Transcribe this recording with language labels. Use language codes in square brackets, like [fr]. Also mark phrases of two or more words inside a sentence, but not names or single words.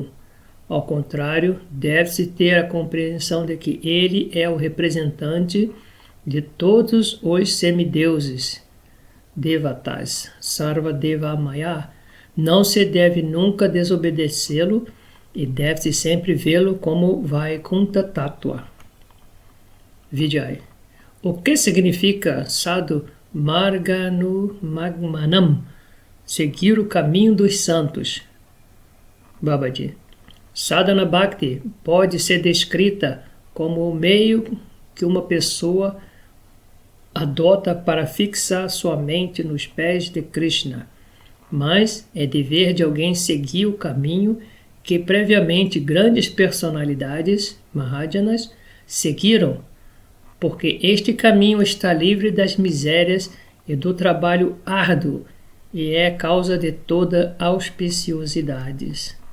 [pt] Ao contrário, deve-se ter a compreensão de que ele é o representante de todos os semideuses, [sa] Devatas, Sarva Deva Maya, [pt] Não se deve nunca desobedecê-lo e deve-se sempre vê-lo como [sa] Vaikunta Tattva. [pt] Vijay. O que significa [sa] Sadhu Marganumagmanam? [pt] Seguir o caminho dos santos. Babaji. [sa] Sadhana Bhakti [pt] pode ser descrita como o meio que uma pessoa adota para fixar sua mente nos pés de Krishna, mas é dever de alguém seguir o caminho que previamente grandes personalidades, Mahajanas, seguiram, porque este caminho está livre das misérias e do trabalho árduo e é causa de toda auspiciosidades.